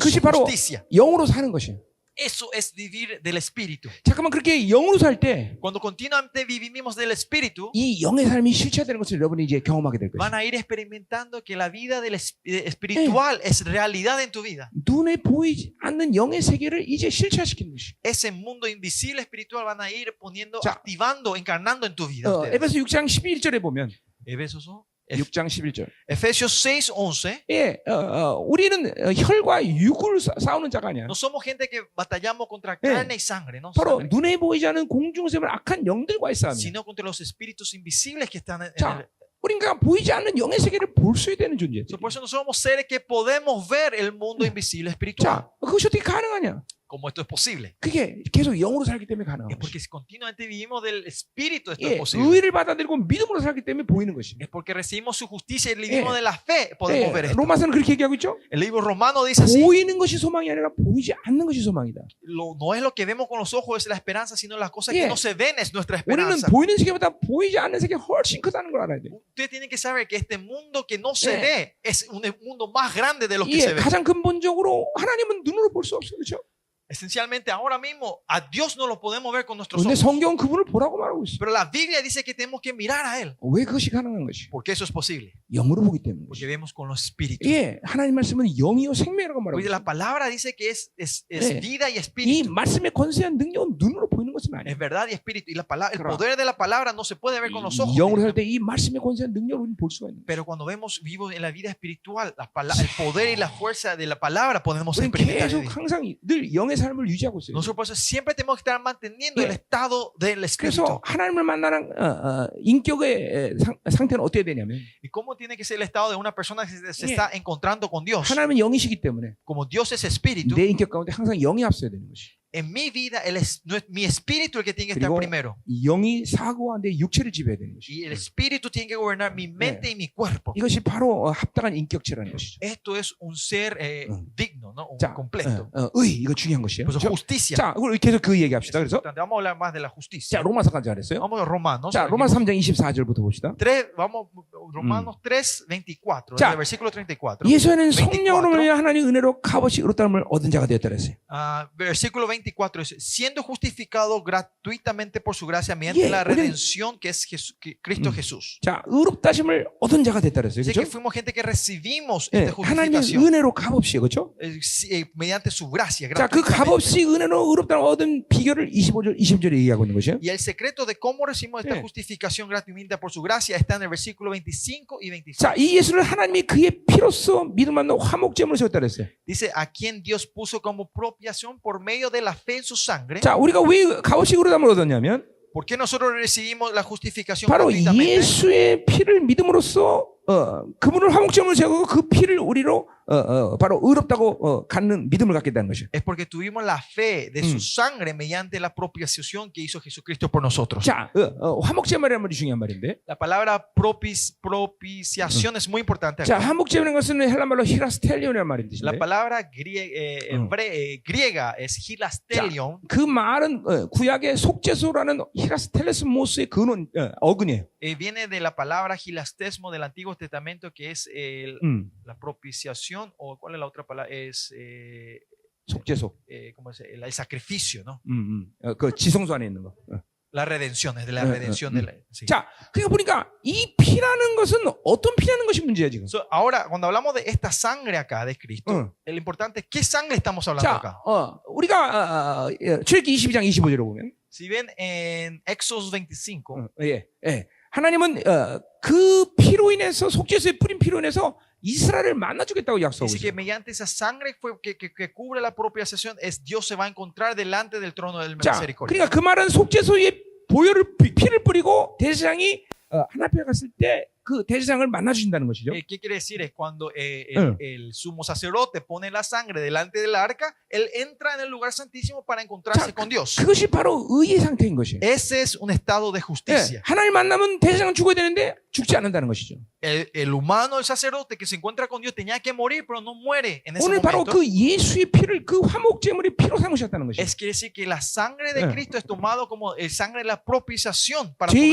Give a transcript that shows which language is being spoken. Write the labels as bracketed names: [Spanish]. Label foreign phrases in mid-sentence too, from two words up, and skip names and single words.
[Korean] 그것이 [Spanish] su [Korean] 바로 [Spanish] justicia. [Korean] 영으로 사는 것이에요. [Spanish] Eso es vivir del Espíritu. [Korean] 잠깐만 그렇게 영으로 살 때 이 [Spanish] Cuando continuamente vivimos del Espíritu, [Korean] 영의 삶이 실체화되는 것을 여러분이 이제 경험하게 될 [Spanish] van [Korean] 것이에요. [Spanish] a ir experimentando que la vida del espiritual es realidad en tu vida. [Korean] 눈에 보이지 않는 영의 세계를 이제 실체화시키는 것이에요. [Spanish] Ese mundo invisible espiritual van a ir poniendo, [Korean] 자, [Spanish] activando, encarnando en tu vida. ustedes. [Korean] 에베소 6장 11절에 보면 Efesios 6장 11절. 6:11. 예, 우리는 혈과 육을 싸우는 자가 아니야. [Spanish] No somos gente que batallamos contra Eh, carne y sangre, ¿no? [Korean] 바로 [Spanish] Sangre, [Korean] 눈에 보이지 않는 공중세물 악한 영들과의 싸움이야. [Spanish] sino contra los espíritus invisibles que están en [Korean] 자, [Spanish] el. [Korean] 우리가 보이지 않는 영의 세계를 볼 수 있는 존재. [Spanish] Por eso no somos seres que podemos ver el mundo invisible espiritual. [Korean] 자, 그것이 어떻게 가능하냐? [Spanish] Como esto es posible. [Korean] 그게 계속 영으로 살기 때문에 가능한 [Spanish] Es [Korean] 것이. [Spanish] porque si continuamente vivimos del espíritu, esto es [Korean] 예, [Spanish] posible. [Korean] 의를 받아들이고 믿음으로 살기 때문에 보이는 것이. [Spanish] Es porque recibimos su justicia y vivimos de la fe, podemos ver [Korean] 예, [Spanish] esto. [Korean] 로마서는 그렇게 얘기하고 있죠. [Spanish] El libro romano dice así: [Korean] 보이는 것이 소망이 아니라 보이지 않는 것이 소망이다. [Spanish] no es lo que vemos con los ojos es la esperanza, sino las cosas que Yeah. no se ven es nuestra [Korean] 우리는 [Spanish] esperanza. [Korean] 보이는 세계보다 보이지 않는 세계가 훨씬 크다는 걸 알아야 돼. [Spanish] Usted tiene que saber que este mundo que no se Yeah. ve es un mundo más grande de lo que [Korean] 예, [Spanish] se ve. [Korean] 가장 근본적으로 하나님은 눈으로 볼 수 없어, 그렇죠? [Spanish] Esencialmente, ahora mismo a Dios no lo podemos ver con nuestros [Korean] 근데 [Spanish] ojos. [Korean] 성경은 그분을 보라고 말하고 있어. [Spanish] Pero la Biblia dice que tenemos que mirar a Él. [Korean] 왜 그것이 가능한 것이? [Spanish] Porque eso es posible. [Korean] 영으로 보기 때문에. [Spanish] Porque vemos con los espíritus. [Korean] 예, 하나님 말씀은 영이요 생명이라고 말하고 [Spanish] Porque [Korean] 있어. [Spanish] la palabra dice que es Yeah. vida y [Korean] 이 [Spanish] espíritu. [Korean] 말씀의 권세한 능력은 눈으로 보이는 것은 아니야. [Spanish] Es verdad y espíritu. Y la palabra, el Claro. poder de la palabra no se puede ver con los ojos. [Korean] 영으로 살 때 이 말씀의 권세한 능력을 우리는 볼 수가 있는 거야. [Spanish] Pero cuando vemos vivos en la vida espiritual, el poder y la fuerza de la palabra podemos [Korean] 우리는 [Spanish] experimentar. [Korean] 계속 항상 늘 영의 삶을 유지하고 있어요. [Spanish] Nosotros por eso siempre tenemos que estar manteniendo el Yeah. estado del espíritu. [Korean] 그래서 하나님을 만나는 인격의 상태는 어떻게 되냐면 [Spanish] ¿Y cómo tiene que ser el estado de una persona que se Yeah. está encontrando con Dios? [Korean] 하나님은 영이시기 때문에 [Spanish] Como Dios es espíritu, [Korean] 내 인격 가운데 항상 영이 앞서야 되는 것이. [Spanish] en mi vida no es mi espíritu el que tiene que estar [Korean] 그리고 [Spanish] primero. [Korean] 이 영이 사고와 내 육체를 지배해야 되는 것이. [Spanish] Y el espíritu tiene que gobernar mi mente y mi cuerpo. [Korean] 이것이 바로 합당한 인격체라는 것이죠. [Spanish] Esto es un ser digno, ¿no? Un [Korean] 자, [Spanish] completo. [Korean] 의 이거 중요한 것이에요. [Spanish] Por eso, [Korean] 그렇죠? [Spanish] justicia. [Korean] 자, 우리 계속 그 얘기합시다. 그래서 [Spanish] Importante. Vamos a hablar más de la justicia. [Korean] 자, 로마서까지 잘했어요. [Spanish] Vamos a Romanos. [Korean] 자, 로마 3장 24절부터 봅시다. [Spanish] Romanos 3, 24. [Korean] 자, [Spanish] el versículo 34. [Korean] 예수는 24. 성령으로 말미암아 하나님 은혜로 값없이 의롭다함을 얻은 자가 되었다 그랬어요. [Spanish] Versículo 24 es: siendo justificado gratuitamente por su gracia mediante Yeah, la [Korean] 우리는- [Spanish] redención que es Cristo Jesús. [Korean] 자, 의롭다심을 얻은 자가 됐다 그랬어요. [Spanish] Así que [Korean] 그렇죠? [Spanish] fuimos gente que recibimos [Korean] 예, [Spanish] esta [Korean] 하나님의 [Spanish] justificación [Korean] 은혜로 값없이 그렇죠? [Spanish] mediante su gracia. [Korean] 자, 그 [Spanish] gratuitamente. [Korean] 값없이 은혜로 의롭다함을 얻은 비결을 25절, 20절에 얘기하고 있는 것이에요. [Spanish] Y el secreto de cómo recibimos esta Yeah. justificación gratuita por su gracia está en el versículo 25 y 26. [Korean] 자, 이 예수를 하나님이 그의 피로써 믿음받는 화목제물로 세웠다 그랬어요. [Spanish] Dice: a quien Dios puso como propiación por medio de la fe en su sangre. [Korean] 자, 우리가 왜 값없이 의롭다함을 얻었냐면 [Spanish] ¿Por qué nosotros recibimos la justificación [Korean] 바로 [Spanish] gratuitamente? [Korean] 예수의 피를 믿음으로써 그분을 화목제물로 세우고 그 피를 우리로 바로 의롭다고 갖는 믿음을 갖게 되는 것이에요. [Spanish] Es porque tuvimos la fe de su sangre mediante la propiciación que hizo Jesucristo por nosotros. [Korean] 자, 화목제물이라는 말이 중요한 말인데, [Spanish] La palabra propiciación es muy importante [Korean] 자, [Spanish] acá. [Korean] 화목제물이라는 것은 헬라말로 히라스텔리온이라는 말인 [Spanish] La [Korean] 뜻인데, [Spanish] palabra griega es hilastelion. [Korean] 그 말은 구약의 속죄소라는 히라스텔레스모스의 근원 어근이에요. [Spanish] Viene de la palabra hilastesmo del Antiguo Testamento, que es la propiciación, o ¿cuál es la otra palabra? Es [Korean] 속죄소, [Spanish] ¿cómo es? El sacrificio, ¿no? [Korean] 그 지성소 안에 있는 거. [Spanish] La redención, es de la redención de la. Sí. [Korean] 자, 그러니까 보니까 이 피라는 것은 어떤 피라는 것이 문제야 지금. [Spanish] So, ahora, cuando hablamos de esta sangre acá de Cristo, lo importante es qué sangre estamos hablando [Korean] 자, [Spanish] acá. [Korean] 우리가 출애굽기 22장 25절을 보면, [Spanish] Si ven en Éxodo 25, [Korean] 하나님은 그 피로 인해서 속죄소에 뿌린 피로 인해서 이스라엘을 만나주겠다고 약속하고 [Spanish] Dice que [Korean] 있어요. [Spanish] mediante esa sangre que cubre la propiciación, Dios se va a encontrar delante del trono del [Korean] 자, [Spanish] misericordia. [Korean] 그러니까 그 말은 속죄소에 피를 뿌리고 대제사장이 하나님 앞에 갔을 때 그 대제사장을 만나주신다는 것이죠. [Spanish] ¿Qué quiere decir? Es cuando el sumo sacerdote pone la sangre delante del arca, él entra en el lugar santísimo para encontrarse [Korean] 자, [Spanish] con Dios. [Korean] 그것이 바로 의의 상태인 것이에요. [Spanish] Ese es un estado de [Korean] 예, [Spanish] justicia. [Korean] 하나님 만나면 대제사장은 죽어야 되는데 죽지 않는다는 것이죠. [Spanish] El humano, el sacerdote que se encuentra con Dios tenía que morir, pero no muere en ese [Korean] 오늘 바로 [Spanish] momento. [Korean] 그 예수의 피를 그 화목제물의 피로 삼으셨다는 것이에요. [Spanish] Es quiere decir que la sangre de Cristo es tomado como el sangre de la propiciación para poder